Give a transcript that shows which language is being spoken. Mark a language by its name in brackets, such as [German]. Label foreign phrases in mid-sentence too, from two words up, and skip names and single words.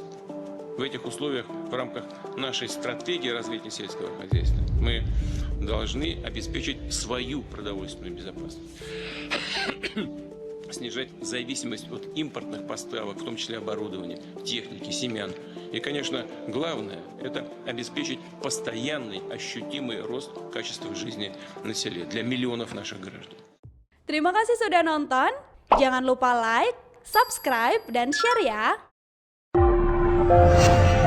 [Russian] В этих условиях, в рамках нашей стратегии развития сельского хозяйства, мы должны обеспечить свою продовольственную безопасность. Снижать зависимость от импортных поставок, в том числе оборудования, техники, семян. И, конечно, главное – это обеспечить постоянный, ощутимый рост качества жизни населения для миллионов наших граждан. [Indonesian] Terima kasih sudah nonton. Jangan lupa like, subscribe, dan share ya.